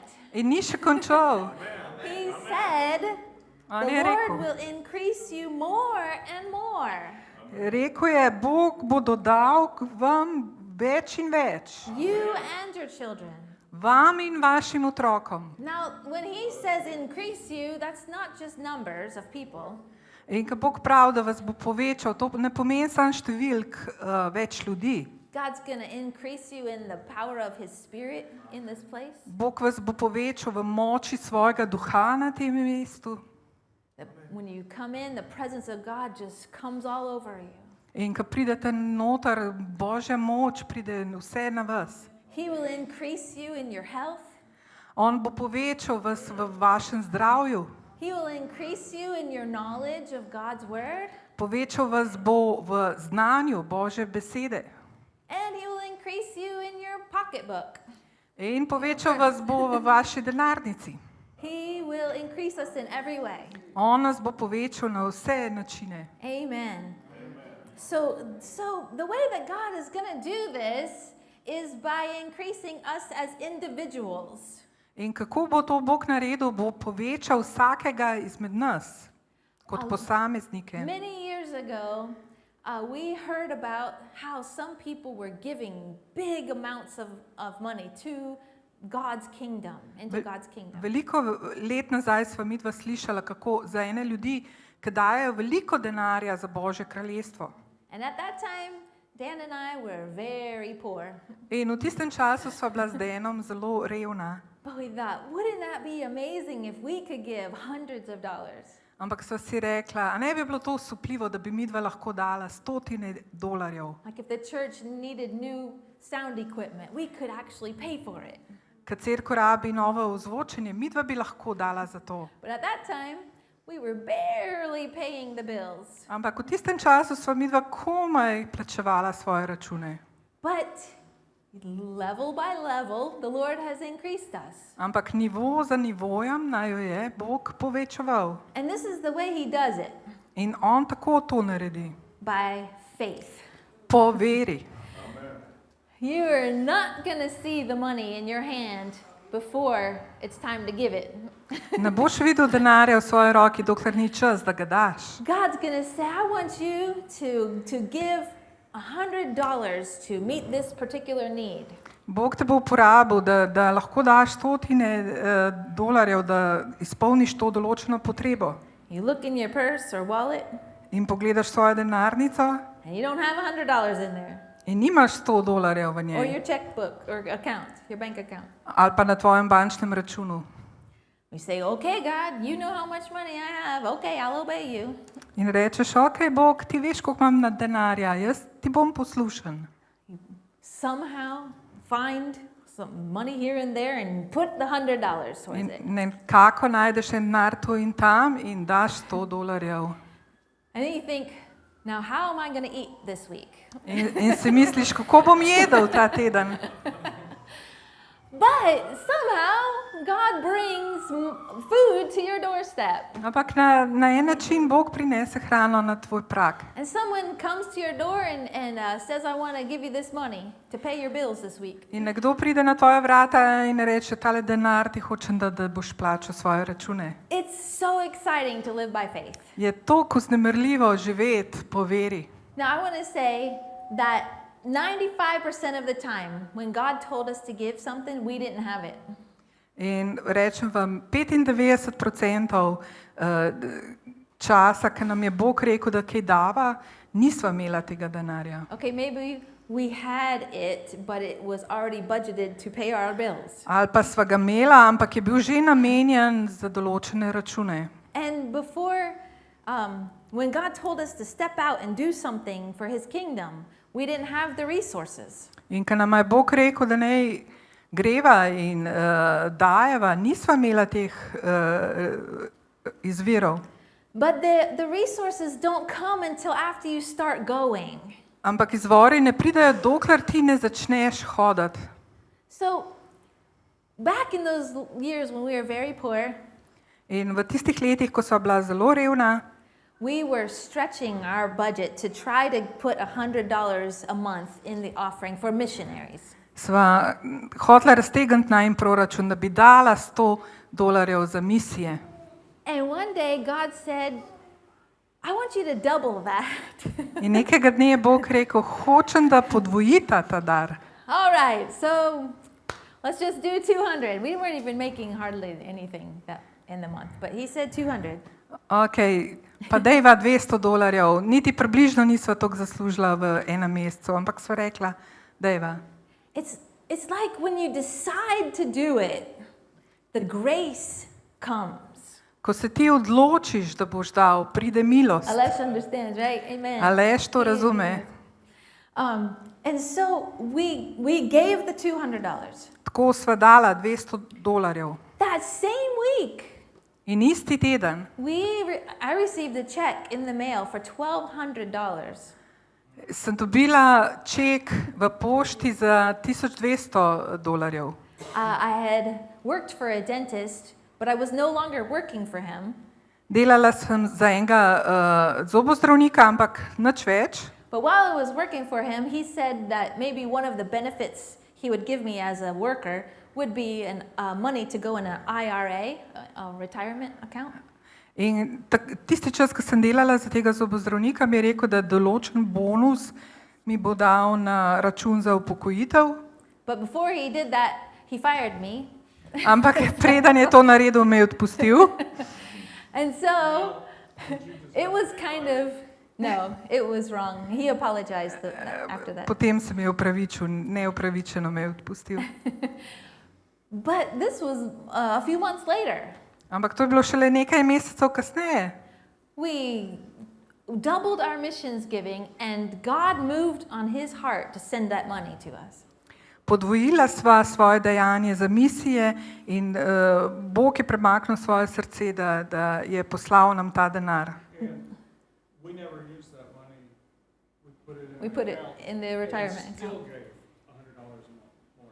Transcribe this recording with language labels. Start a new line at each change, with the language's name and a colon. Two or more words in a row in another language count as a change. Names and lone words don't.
Slovenian: In ni še končal.
English: He said,
Slovenian: On
English: the
Slovenian: je
English: Lord
Slovenian: rekel.
English: will increase you more and more.
Slovenian: Rekel je, Bog bo dodal vam več in več.
English: You and your children.
Slovenian: Vam in vašim otrokom.
English: Now, when He says increase you, that's not just numbers of people.
Slovenian: In ko Bog pravi, da vas bo povečal, to ne pomeni samo številk več ljudi.
English: God's going to increase you in the power of His Spirit in this place.
Slovenian: Bog vas bo povečal v moči svojega duha na tem mestu.
English: That when you come in, the presence of God just comes all over you.
Slovenian: In ko pridete noter, Božja moč pride vse na vas.
English: He will increase you in your health.
Slovenian: On bo povečal vas v vašem zdravju.
English: He will increase you in your knowledge of God's Word.
Slovenian: Povečal vas bo v znanju Božje besede.
English: And He will increase you in your pocketbook.
Slovenian: In povečal vas bo v vaši denarnici.
English: He will increase us in every way.
Slovenian: On nas bo povečal na vse načine.
English: Amen. So the way that God is going to do this is by increasing us as individuals.
Slovenian: In kako bo to Bog naredil, bo povečal vsakega izmed nas, kot posameznike.
English: Many years ago, we heard about how some people were giving big amounts of money to God's kingdom, into God's kingdom.
Slovenian: Veliko let nazaj sva midva slišala, kako za ene ljudi, ki dajejo veliko denarja za Božje kraljestvo.
English: And at that time, Dan and I were very poor.
Slovenian: In v tistem času sva bila z Denom zelo revna.
English: But we thought, wouldn't that be amazing if we could give hundreds of dollars?
Slovenian: Ampak sva si rekla, a ne bi bilo to osupljivo, da bi midva lahko dala $100.
English: Like if the church needed new sound equipment, we could actually pay for it.
Slovenian: Kad cerkev rabi novo ozvočenje, midva bi lahko dala za to.
English: But at that time, we were barely paying the bills.
Slovenian: Ampak v tistem času sva midva komaj plačevala svoje račune.
English: But level by level, the Lord has increased us.
Slovenian: Ampak nivo za nivojem naj jo je Bog povečeval.
English: And this is the way He does it,
Slovenian: In on tako to naredi.
English: by faith.
Slovenian: po veri.
English: You are not going to see the money in your hand before it's time to give it.
Slovenian: Ne boš videl denarja v svoji roki, dokler ni čas, da ga daš.
English: God's going to say, I want you to give $100 to meet this particular need.
Slovenian: Bog te bo uporabil, da lahko daš stotine dolarjev, da izpolniš to določeno potrebo.
English: You look in your purse or wallet,
Slovenian: In pogledaš svojo denarnico
English: and you don't have $100 in there,
Slovenian: in nimaš 100 dolarjev v
English: or
Slovenian: njej.
English: your checkbook or account, your bank account.
Slovenian: Ali pa na tvojem bančnem računu.
English: We say, okay, God, you know how much money I have. Okay, I'll obey you.
Slovenian: In rečeš, ok, Bog, ti veš, koliko imam na denarja, jaz ti bom poslušen.
English: Somehow find some money here and there and put the $100 towards
Slovenian: In
English: it.
Slovenian: nekako najdeš en denar tu in tam in daš 100 dolarjev.
English: And then you think, now how am I going to eat this week?
Slovenian: In si misliš, kako bom jedel ta teden.
English: But somehow God brings food to your doorstep.
Slovenian: Ampak na en način Bog prinese hrano na tvoj prag.
English: And someone comes to your door and says, I want to give you this money to pay your bills this week.
Slovenian: In nekdo pride na tvoja vrata in reče, tale denar ti hočem, da boš plačal svoje račune.
English: It's so exciting to live by faith.
Slovenian: Je toliko vznemirljivo živeti po veri.
English: Now I want to say that 95% of the time when God told us to give something, we didn't have it.
Slovenian: In rečem vam, 95% časa, ki nam je Bog rekel, da kaj dava, nisva imela tega denarja.
English: Okay, maybe we had it, but it was already budgeted to pay our bills.
Slovenian: Ali pa sva ga imela, ampak je bil že namenjen za določene račune.
English: And before, when God told us to step out and do something for His kingdom, we didn't have the resources.
Slovenian: In ko nam je Bog rekel, da naj greva in dajeva, nisva imela teh izvirov.
English: But the resources don't come until after you start going.
Slovenian: Ampak izvori ne pridejo, dokler ti ne začneš hoditi.
English: So, back in those years when we were very poor,
Slovenian: In v tistih letih, ko sva bila zelo revna,
English: we were stretching our budget to try to put $100 a month in the offering for missionaries.
Slovenian: sva hotela raztegniti najin proračun, da bi dala 100 dolarjev za misije.
English: And one day God said, I want you to double that.
Slovenian: In nekega dne je Bog rekel, hočem, da podvojita ta dar.
English: All right, so let's just do 200. We weren't even making hardly anything in the month, but He said 200.
Slovenian: Ok, pa dejva 200 dolarjev, niti približno nisva toliko zaslužila v enem mesecu, ampak sva rekla, dejva.
English: It's like when you decide to do it, the grace comes.
Slovenian: Ko se ti odločiš, da boš dal, pride milost.
English: Alesh understands, right? Amen.
Slovenian: Aleš to razume.
English: And so we gave the $200.
Slovenian: Tako sva dala 200 dolarjev.
English: That same week,
Slovenian: In isti teden
English: I received a check in the mail for $1,200.
Slovenian: sem dobila ček v pošti za 1200 dolarjev.
English: I had worked for a dentist, but I was no longer working for him.
Slovenian: Delala sem za enega zobozdravnika, ampak nič več.
English: But while I was working for him, he said that maybe one of the benefits he would give me as a worker would be money to go in an IRA, a retirement account.
Slovenian: In tisti čas, ko sem delala za tega zobozdravnika, mi je rekel, da določen bonus mi bo dal na račun za upokojitev.
English: But before he did that, he fired me.
Slovenian: Ampak preden je to naredil, me je odpustil.
English: And so it was kind of, no, it was wrong. He apologized after that.
Slovenian: Potem se mi je opravičil, neupravičeno me je odpustil.
English: But this was a few months later.
Slovenian: Ampak to je bilo šele nekaj mesecev kasneje.
English: We doubled our missions giving and God moved on His heart to send that money to us.
Slovenian: Podvojila sva svoje dejanje za misije in Bog je premaknil svoje srce, da je poslal nam ta denar.
English: We never used that money. We put it in the retirement and still account. gave $100 a month more.